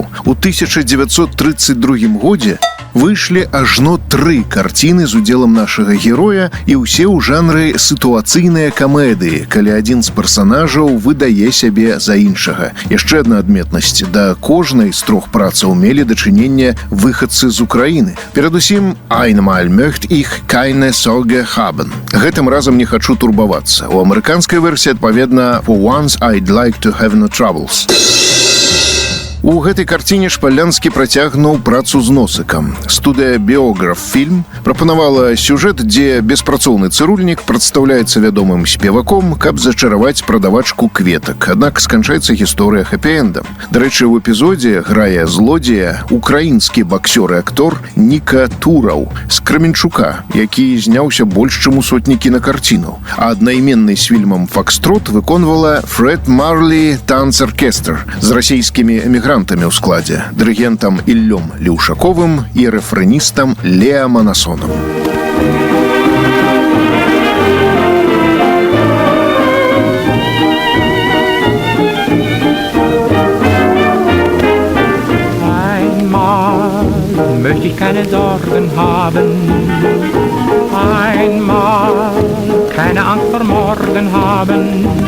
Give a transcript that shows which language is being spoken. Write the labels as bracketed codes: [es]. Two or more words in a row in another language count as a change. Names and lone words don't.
[be] У 1932 годзе выйшлі ажно 3 карціны з удзелам нашага героя і ўсе ў жанры сітуацыйныя камедыі, калі адзін з персанажаў выдае сябе за іншага. Яшчэ адна адметнасць. Да кожнай з 3 працаў мелі дачыненне выхадцы з Украіны. Перадусім, «Einmal möchte ich keine Sorge haben». Гэтым разам не хачу турбавацца. У амерыканскай версіі, адпаведна, «For once I'd like to have no troubles». У гэтай карціне Шпалянскі працягнуў працу з носыкам. Студыя «Біограф фільм» прапанавала сюжэт, дзе беспрацоўны цырульнік прадстаўляецца вядомым спеваком, каб зачараваць прадавачку кветак. Аднак сканчаецца гісторыя хэпі-эндам. Дарэчы, у эпізодзе грае злодзея украінскі баксёр і актор Ніка Тураў з Крэменчука, які зняўся больш чым у сотні кінакарцінаў. А аднайменны з фільмам «Фокстрот» выконвала Фред Марлі танц-аркестр з расійскімі эмігрантамі ў складзе, дырыгентам Іллём Леўшаковым і рэфрэністам Леа Манасонам. [de] Einmal möchte ich keine Sorgen haben. Einmal keine Angst vor morgen haben.